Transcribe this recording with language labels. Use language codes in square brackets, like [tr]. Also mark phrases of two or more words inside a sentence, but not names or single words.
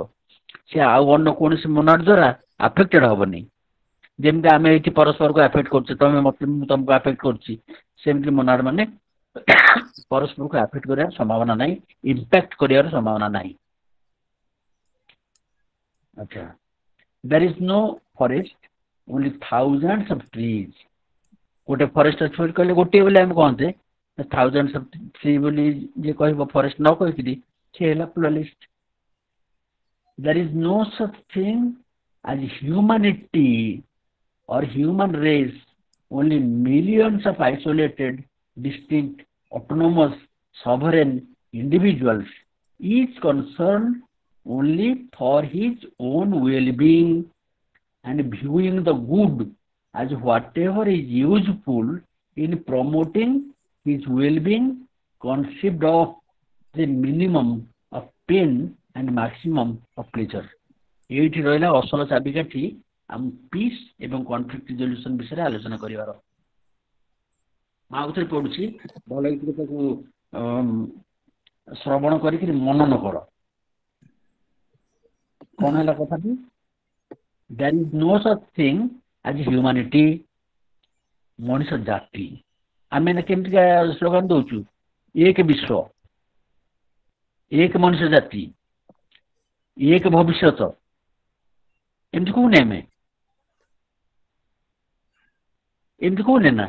[or] ସେ ଆଉ ଅନ୍ୟ କୌଣସି ମୋନାଡ ଦ୍ୱାରା ଆଫେକ୍ଟେଡ ହବନି। ଯେମିତି ଆମେ ଏଇଠି ପରସ୍ପରକୁ ଆଫେକ୍ଟ କରୁଛେ, ତମେ ମତେ ମୁଁ ତମକୁ ଆଫେକ୍ଟ କରୁଛି, ସେମିତି ମୋନାଡ ମାନେ ପରସ୍ପରକୁ ଆଫେକ୍ଟ କରିବାର ସମ୍ଭାବନା ନାହିଁ, ଇମ୍ପାକ୍ଟ କରିବାର ସମ୍ଭାବନା ନାହିଁ। [en] ଆଚ୍ଛା there is no forest, only thousands of trees। [or] ଗୋଟେ ଫରେଷ୍ଟ ଅଛି ବୋଲି କହିଲେ ଗୋଟିଏ ବୋଲି ଆମେ କହନ୍ତେ, [en] thousands of trees [or] ବୋଲି ଯିଏ କହିବ ଫରେଷ୍ଟ ନ କହିକିରି ସେ ହେଲା ପ୍ଲୁରାଲିଷ୍ଟ। [en] There is no such thing as humanity or human race, only millions of isolated, distinct, autonomous, sovereign individuals, each concerned only for his own well-being and viewing the good as whatever is useful in promoting his well-being, conceived of the minimum of pain and maximum of pleasure। [or] ଏଇଠି ରହିଲା ଅସଲ ଚାବିକାଠି ଆମ ପିସ୍ ଏବଂ [en] conflict resolution [or] ବିଷୟରେ ଆଲୋଚନା କରିବାର। ମୁଁ ଆଉ ଥରେ ପଢୁଛି, ଭଲ ହେଇକି ତାକୁ ଶ୍ରବଣ କରିକି ମନନ କର। କ'ଣ ହେଲା କଥାଟି? [en] There is no such thing as humanity, [or] ମଣିଷ ଜାତି। ଆମେ କେମିତିକା ସ୍ଲୋଗାନ ଦଉଛୁ? ଏକ ବିଶ୍ୱ, ଏକ ମଣିଷ ଜାତି, ଏକ ଭବିଷ୍ୟତ, ଏମିତି କହୁନେ ଆମେ? ଏମିତି କହୁନେ ନା?